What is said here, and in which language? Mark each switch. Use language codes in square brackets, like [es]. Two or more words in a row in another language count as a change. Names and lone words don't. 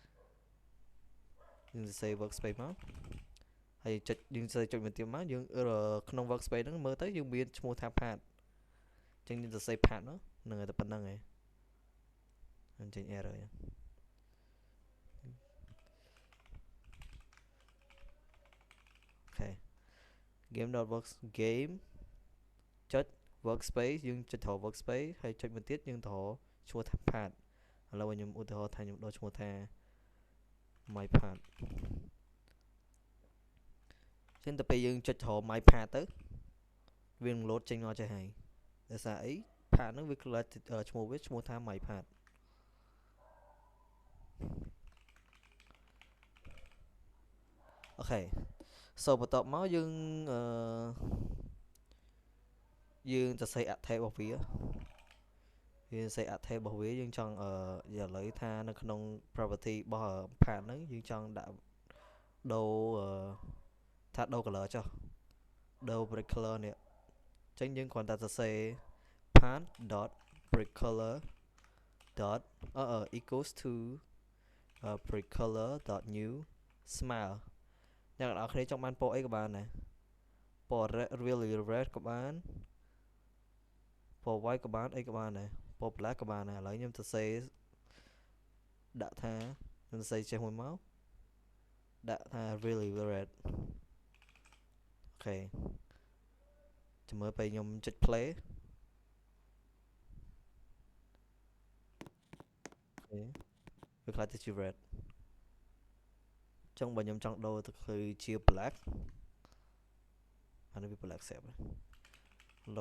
[km] យើងសរសេរ workspace មកហើយយើងសរសេរចុចមួយទៀតមកយើងក្នុង workspace ហ្នឹងមើលទៅយើងមានឈ្មោះថា path អញ្ចឹងយើងសរសេរ path ហ្នឹងហើយតែប៉ុណ្្នឹងឯងអញ្ចឹង error អូ ខេ [en] game.works game [km] ចុច workspace យើងចុចទៅ workspace ហើយចុចមួយទៀតយើងទៅឈ្មោះថា path ឥឡូវខ្ញុំឧទាហរណ៍ថាខ្ញុំដូរឈ្មោះថា [en] my path [km] ចឹងទៅពេលយើងចុចទៅ [en] my path [km] ទៅវានឹង load ចេញមកចេះហើយដោយសារអី path ហ្នឹងវាខ្លាចឈ្មោះវាឈ្មោះថា [en] my path [km] អូខេ so បន្ទាប់មកយើង សរសេរអត្ថន័យរបស់វាយើងសរសេរអត្ថន័យរបស់វាយើងចង់ឥឡូវថានៅក្នុង property របស់ path ហ្នឹងយើងចង់ ដាក់ដូរថាដូរ color ចុះដូរ [en] brick color [km] នេះអញ្ចឹងយើងគ្រាន់តែសរសេរ [en] path dot brick color dot equals to brick color dot new smile [km] អ្នកនរគ្នាចង់បានពណ៌អីក៏បានដែរពណ៌ [en] really red [km] ក៏បានពណ៌ white ក៏បានអីក៏បានដែរពណ៌ black ក៏បានដែរឥឡូវខ្ញុំសរសេរដាក់ថាខ្ញុំសរសេរចេះមួយមកដាក់ថា [en] really red [km] អូខេចាំមើលពេលខ្ញុំចុច play អូខេវាខ្លាចទៅជា red ចឹងបើខ្ញុំចង់ដូរទៅគឺជា black អានេះវា black ស្រាប់ហើយដូរ